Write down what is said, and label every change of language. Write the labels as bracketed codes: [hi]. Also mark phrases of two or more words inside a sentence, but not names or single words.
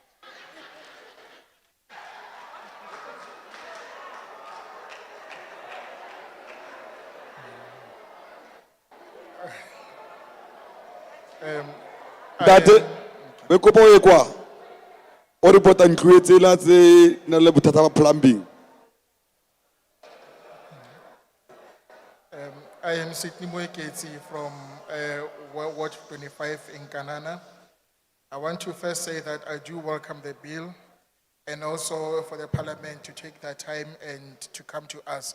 [st] Ntate, be kopa o ye kwa. O report-a ntlo e tsela tse nang le bothata ba plumbing. [en] I am Sidney Moeketsi from Ward 25 in Kanana. I want to first say that I do welcome the bill and also for the parliament to take that time and to come to us.